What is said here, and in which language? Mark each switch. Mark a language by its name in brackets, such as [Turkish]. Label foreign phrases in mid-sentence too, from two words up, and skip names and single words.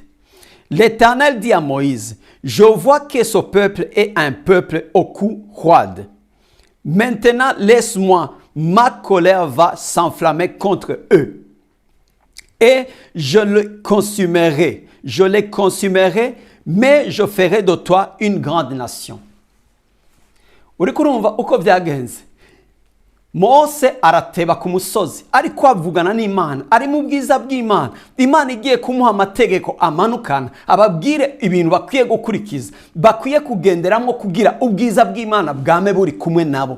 [French] L'Éternel dit à Moïse, je vois que ce peuple est un peuple au cou roide. Maintenant, laisse-moi, ma colère va s'enflammer contre eux. Et je les consumerai, mais je ferai de toi une grande nation. [Rundi] Uriko urumva uko byagenze. Mose arateba ku musozi ariko avugana n'Imana, ari mu bwiza bw'Imana. Imana igiye kumuha amategeko amanukana, ababwire ibintu bakwiye gukurikiza, bakwiye kugenderamo kugira ubwiza bw'Imana bwame buri kumwe nabo.